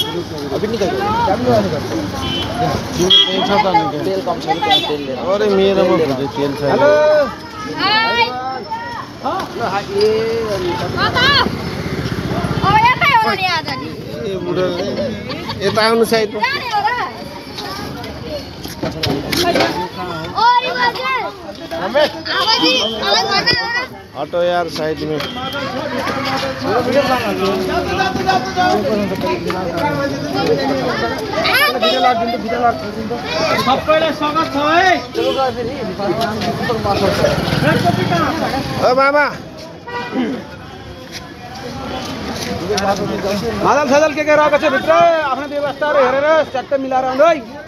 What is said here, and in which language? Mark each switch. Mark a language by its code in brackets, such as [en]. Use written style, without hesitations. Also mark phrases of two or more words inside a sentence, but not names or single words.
[ne] अरे मेरोमा तेल छैन यता आउनु साइड [hi] ऑटो यार साइड में मामा [ne] मादल सादल के रहेको छ भित्र आफ्नो व्यवस्थाहरु हेरेर चट्ट मिलाएर आउनु है